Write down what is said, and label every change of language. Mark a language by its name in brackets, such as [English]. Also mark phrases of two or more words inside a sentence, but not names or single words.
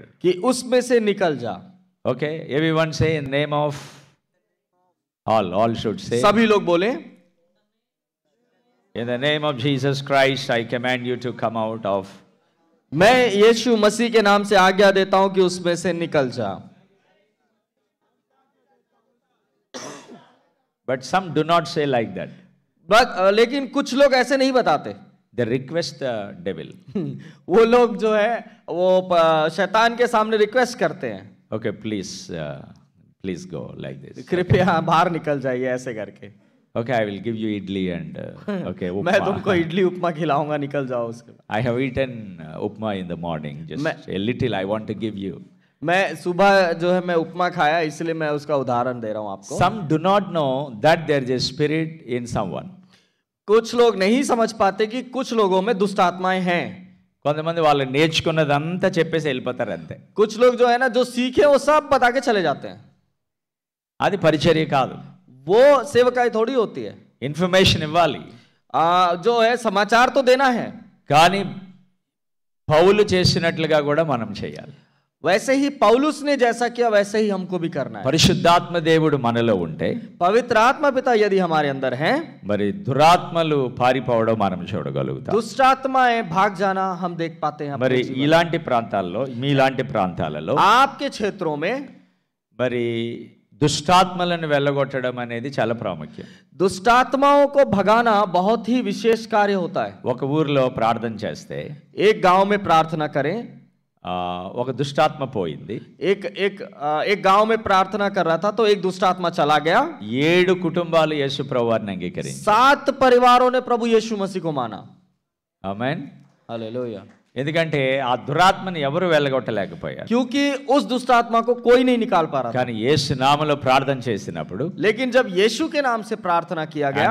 [Hindi] कि उसमें से निकल जा. [Telugu] ఓకే, [English] Everyone say in name of, all should say, [Hindi] सभी लोग बोले, [English] in the name of Jesus Christ I command you to come out of. [Hindi] मैं यीशु मसीह के नाम से आज्ञा देता हूं कि उसमें से निकल जा. [English] But some do not say like that. [Hindi] लेकिन कुछ लोग ऐसे नहीं बताते. [English] They request the devil. [Hindi] वो लोग जो है वो शैतान के सामने रिक्वेस्ट करते हैं, [English] Okay, please go like this. [Hindi] कृपया बाहर निकल जाइए ऐसे करके. [English] Okay, I will give you idli and okay, [Hindi] मैं upma. तुमको इडली उपमा खिलाऊंगा, निकल जाओ उसके बाद. [English] I have eaten upma in the morning. Just a little I want to give you. [Hindi] मैं सुबह जो है मैं उपमा खाया, इसलिए मैं उसका उदाहरण दे रहा हूं आपको. [English] Some do not know that there is a spirit in someone. [Hindi] कुछ लोग नहीं समझ पाते कि कुछ लोगों में दुष्ट आत्माएं हैं. [Telugu] కొంతమంది వాళ్ళు నేర్చుకున్నదంతా చెప్పేసి వెళ్ళిపోతారు అంతే. [Hindi] कुछ लोग जो है ना जो सीखे वो सब बता के चले जाते हैं. [Telugu] అది పరిచర్య కాదు. [Hindi] वो सेवकाई थोड़ी होती है. [Telugu] ఇన్ఫర్మేషన్ ఇవ్వాలి, [Hindi] जो है समाचार तो देना है, [Telugu] కానీ పౌలు చేసినట్లుగా కూడా మనం చేయాలి. [Hindi] वैसे ही पौलुस ने जैसा किया वैसे ही हमको भी करना है. [Telugu] పరిశుద్ధాత్మ దేవుడు మనలో ఉంటే, [Hindi] पवित्र आत्मा पिता यदि हमारे अंदर हैं, [Telugu] మరి దురాత్మలు పారిపోవడం మనం చూడగలుగుతాం. [Hindi] दुष्ट आत्माएं भाग जाना हम देख पाते हैं. [Telugu] మరి ఇలాంటి ప్రాంతాల్లో, మీలాంటి ప్రాంతాలలో [Hindi] आपके क्षेत्रों में [Telugu] మరి దుష్టాత్మలను వెళ్ళగొట్టడం అనేది చాలా ప్రాముఖ్యం. [Hindi] दुष्ट आत्माओं को भगाना बहुत ही विशेष कार्य होता है. [Telugu] ఒక ఊర్లో ప్రార్థన చేస్తే [Hindi] एक गांव में प्रार्थना करें, [Telugu] ఒక దుష్టాత్మ పోయింది. [Hindi] एक गांव में प्रार्थना कर रहा था तो एक दुष्ट आत्मा चला गया. [Telugu] 7 కుటుంబాలు యేసు ప్రభువారిని అంగీకరించారు. [Hindi] 7 परिवारों ने प्रभु यीशु मसीह को माना. [Telugu] ఆమేన్. [Hindi] हालेलुया. [Telugu] ఎందుకంటే ఆ దురాత్మని ఎవరు వెళ్ళగొట్టలేకపోయారు. [Hindi] क्योंकि उस दुष्ट आत्मा को कोई नहीं निकाल पा रहा था. [Telugu] కానీ యేసు నామములో ప్రార్థన చేసినప్పుడు, [Hindi] लेकिन जब यीशु के नाम से प्रार्थना किया गया,